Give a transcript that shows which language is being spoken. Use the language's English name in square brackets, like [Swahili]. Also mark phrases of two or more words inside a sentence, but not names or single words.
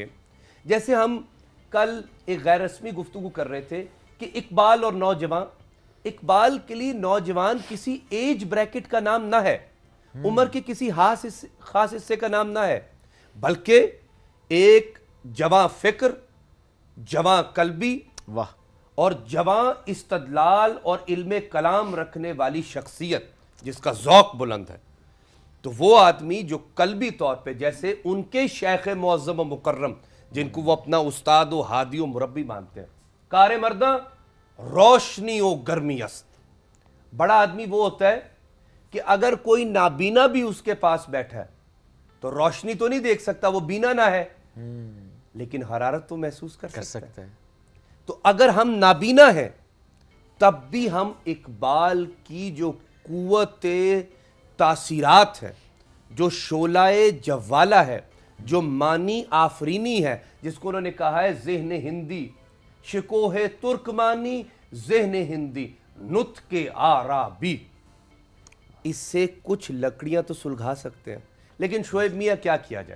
[Urdu] جیسے ہم کل ایک غیر رسمی گفتگو کر رہے تھے کہ اقبال اور نوجوان، اقبال کے لیے نوجوان کسی [English] age bracket [Urdu] کا نام نہ ہے، عمر کے کسی خاص حصے کا نام نہ ہے، بلکہ ایک جواں فکر، جواں قلبی واہ، اور جواں استدلال اور علم کلام رکھنے والی شخصیت جس کا ذوق بلند ہے۔ تو وہ آدمی جو قلبی طور پہ جیسے ان کے شیخ معظم و مکرم جن کو وہ اپنا استاد و ہادی و مربی مانتے ہیں، [Persian] کار مرداں روشنی و گرمی است۔ [Urdu] بڑا آدمی وہ ہوتا ہے کہ اگر کوئی نابینا بھی اس کے پاس بیٹھا ہے تو روشنی تو نہیں دیکھ سکتا، وہ بینا نہ ہے، لیکن حرارت تو محسوس کر سکتا ہے۔ تو اگر ہم نابینا ہیں تب بھی ہم اقبال کی جو قوت تاثیرات ہے، جو شعلہ جوالہ ہے، جو معنی آفرینی ہے، جس کو انہوں نے کہا ہے ذہن ہندی، [Persian] شکوہ ترکمانی ذہن ہندی نطق عربی، [Urdu] اس سے کچھ لکڑیاں تو سلگھا سکتے ہیں، لیکن شعیب میاں کیا کیا جائے؟